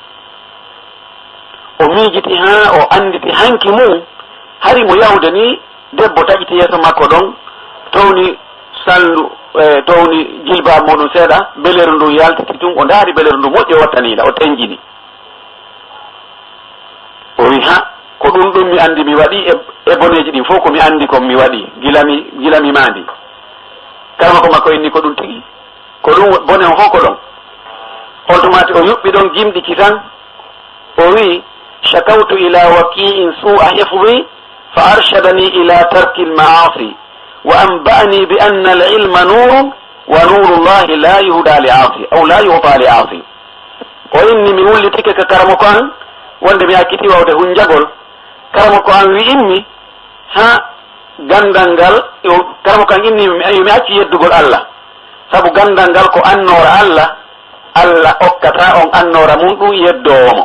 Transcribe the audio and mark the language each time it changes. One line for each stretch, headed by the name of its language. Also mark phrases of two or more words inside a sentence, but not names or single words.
Fula: o miijiti ha o anditi hanki mum hari mo yahude ni debbo taƴiti yeeso makko ɗon towni sallu towni jilba muɗum seeɗa beleru ndu yaltiti tun o ndaari beleru ndu moƴƴo wattaniɗa o tenjini o wi ko ɗum mi andi mi waɗi e boneji ɗin fof komi andi kon mi waɗi gila mi mandi. kala ko makko inni ko ɗum tigi ko ɗum bone o fof ko ɗon on tumati o yuɓɓi ɗon jimɗiki tan o wi
Arabic: شكوت إلى وكيع سوء حفظي فأرشدني إلى ترك المعاصي وأنبأني بأن العلم نور ونور الله لا يهدى لعاصي أو لا يهدى لعاصي aw la yuhda li 'asi.
Fula: o inni mi wullitike ka karamo ko an wonde mi hakkiti wawde hunjagol karamo ko an wi'inmi ha gandal ngal karamo ko an inni mi acci yeddugol Allah sabu gandal ngal ko annora Allah okkata on annora mum ɗum yeddowomo.